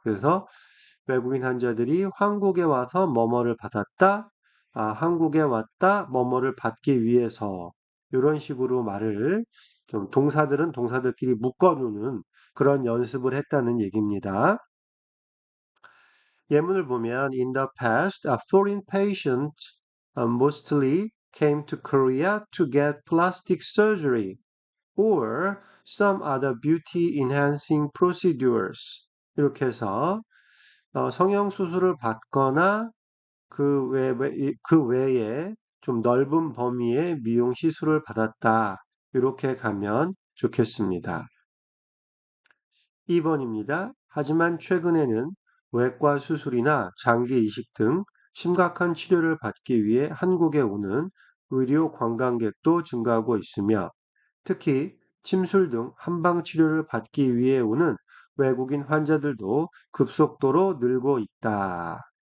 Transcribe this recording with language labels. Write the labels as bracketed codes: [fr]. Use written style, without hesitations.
[ko] 그래서 외국인 환자들이 한국에 와서 뭐뭐를 받았다. 한국에 왔다. 뭐뭐를 받기 위해서 이런 식으로 말을 좀 동사들은 동사들끼리 묶어두는 그런 연습을 했다는 얘기입니다. 예문을 보면 [en] In the past, a foreign patient mostly came to Korea to get plastic surgery or some other beauty enhancing procedures. [ko] 이렇게 해서 성형 수술을 받거나 그 외에 좀 넓은 범위의 미용 시술을 받았다. 이렇게 가면 좋겠습니다. 2번입니다. 하지만 최근에는 외과 수술이나 장기 이식 등 심각한 치료를 받기 위해 한국에 오는 의료 관광객도 증가하고 있으며 특히 침술 등 한방 치료를 받기 위해 오는 외국인 환자들도 급속도로 늘고 있다.